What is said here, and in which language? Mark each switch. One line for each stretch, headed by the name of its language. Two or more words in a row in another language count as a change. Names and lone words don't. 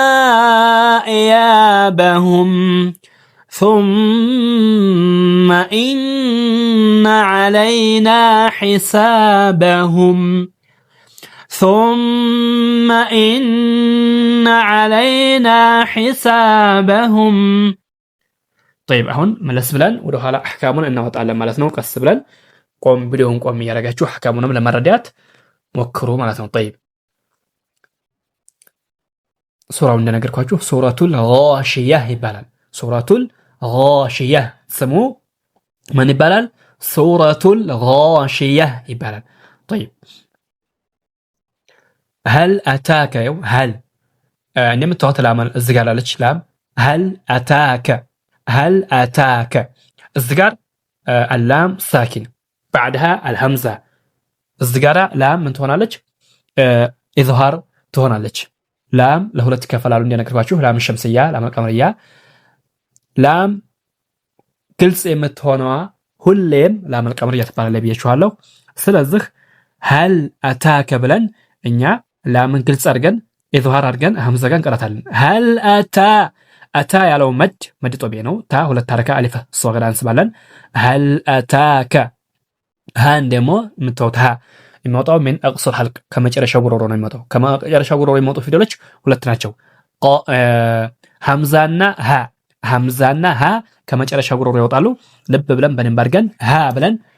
Arabic: إيابهم ثم إن علينا حسابهم ثم إن علينا حسابهم طيب
Amharic: አሁን መለስ ብለን ወደ ኋላ አህካሙን እናወጣለን ማለት ነው። ቀስ ብለን ቪዲዮውን ቆም እያደረጋችሁ አህካሙንም ለመረዳት ሞክሩ ማለት ነው። طيب ሱራው እንደነገርኳችሁ ሱረቱል ጋሺያህ ይባላል። ሱረቱል ጋሺያህ ስሙ ምን ይባላል? ሱረቱል ጋሺያህ ይባላል።
Arabic: طيب هل أتاك هل
Amharic: እንደምታዩት ላም እዚህ ጋር አለች ላም
Arabic: هل أتاك
Amharic: እዚህ ጋር
Arabic: اللام ساكن بعدها الهمزة
Amharic: እዚህ ጋር ላም ምን ትሆናለች? ኢዝሃር ትሆናለች። ላም ለሁለት ይከፈላሉ እንደነገርኳችሁ
Arabic: لام شمسية لام قمرية
Amharic: ላም ግልጽ የምትሆነዋ ሁሌም
Arabic: لام قمرية
Amharic: ትባላለች ብያችኋለሁ። ስለዚህ
Arabic: هل أتاك
Amharic: ብለን እኛ ላምን ግልጽ አድርገን ኢዝሃር አድርገን ሀምዛ ጋር እንቀራታለን።
Arabic: هل أتى
Amharic: ያለው
Arabic: مد طبيعي
Amharic: ነው። ታ ሁለት ሐረካ አሊፍ ሶገራ እንስባለን።
Arabic: هل أتاك
Amharic: ሃን ደግሞ የምታዩት ሃ የሚወጣው ምን
Arabic: أقصى الحلق
Amharic: ከመጨረሻው ጉሮሮ ነው የሚወጣው። ከመጨረሻው ጉሮሮ የሚወጡ ፊደሎች ሁለት ናቸው። ሐምዛና ሃ ከመጨረሻው ጉሮሮ ይወጣሉ። ልብ ብለን በደንብ አድርገን ሃ ብለን